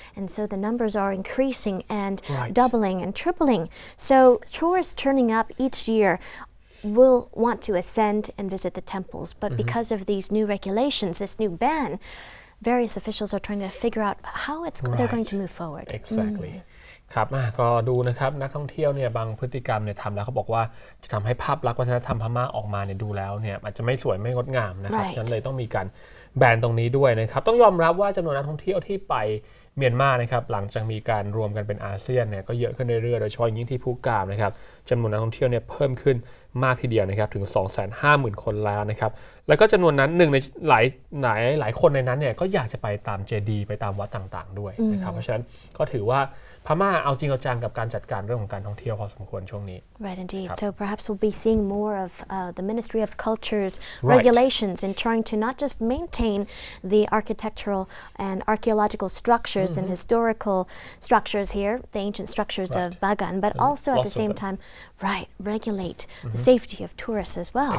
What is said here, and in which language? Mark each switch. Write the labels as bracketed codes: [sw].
[en] And so the numbers are increasing and doubling and tripling. So tourists turning up each year will want to ascend and visit the temples. But because of these new regulations, this new ban, various officials are trying to figure out how they're going to move forward. Exactly. [th] ครับก็ดูนะครับนักท่องเที่ยวเนี่ยบางพฤติกรรมเนี่ยทำแล้วเขาบอกว่าจะทำให้ภาพลักษณ์วัฒนธรรมพม่าออกมาเนี่ยดูแล้วเนี่ยอาจจะไม่สวยไม่งดงามนะครับฉะนั้นเลยต้องมีการแบนตรงนี้ด้วยนะครับต้องยอมรับว่าจำนวนนักท่องเที่ยวที่ไปเมียนมานะครับหลังจากมีการรวมกันเป็นอาเซียนเนี่ยก็เยอะขึ้นเรื่อยๆโดยเฉพาะยิ่งที่ภูกามนะครับจำนวนนักท่องเที่ยวเนี่ยเพิ่มขึ้นมากทีเดียวนะครับถึง 250,000 คนแล้วนะครับแล้วก็จำนวนนั้นหนึ่งในห ลายคนในนั้นเนี่ยก็อยากจะไปตามเจดีย์ไปตามวัดต่างๆด้วยนะครับเพราะฉะนั้นก็ถือว่าพม่าเอาจริงเอาจังกับการจัดการเรื่องของการท่องเที่ยวพอสมควรช่วงนี้ [en] Right, indeed. So perhaps we'll be seeing more of the Ministry of Culture's regulations in trying to not just maintain the architectural and archaeological structures and historical structures here, the ancient structures of Bagan, but also at the same time, regulate the safety of tourists as well.